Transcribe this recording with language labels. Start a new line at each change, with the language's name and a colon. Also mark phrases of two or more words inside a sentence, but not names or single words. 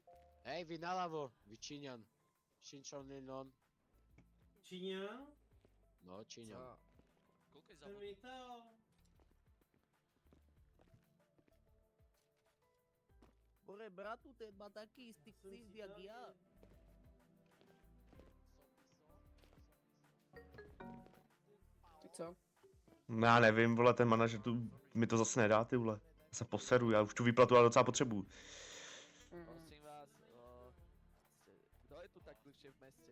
Slovak: Hej, vy naľavo, vy Číňan. Čínčaninon. Číňa? No, Číňan. Koľko je za vodu? Bore, bratu, ten má taký istý ksíz jak ja.
Czech: Ty co? No, já nevím, vole, ten manažer tu mi to zase nedá, ty vole. Já se poseru, já už tu výplatu ale docela potřebuju.
Slovak: Prosím vás, kdo je tu tak dlhšie v meste?